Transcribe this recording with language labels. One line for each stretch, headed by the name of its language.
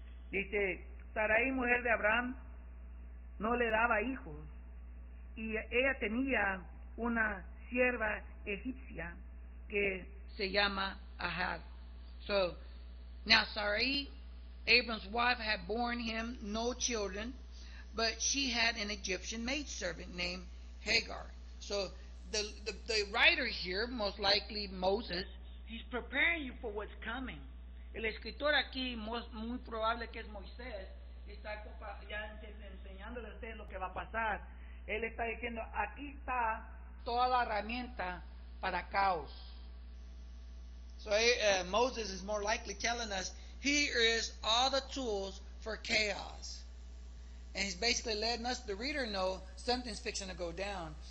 Spanish: Dice, Sarai, mujer de Abraham, no le daba hijos, y ella tenía una sierva egipcia que se llama Hagar.
English: So, now Sarai, Abram's wife, had borne him no children, but she had an Egyptian maidservant named Hagar. So, the writer here, most likely Moses, he's preparing you for what's coming.
Spanish: El escritor aquí, muy probable que es Moisés, está ya enseñándole a ustedes lo que va a pasar. Él está diciendo, aquí está toda la herramienta para caos.
English: So Moses is more likely telling us, here is all the tools for chaos. And he's basically letting us, the reader, know something's fixing to go down.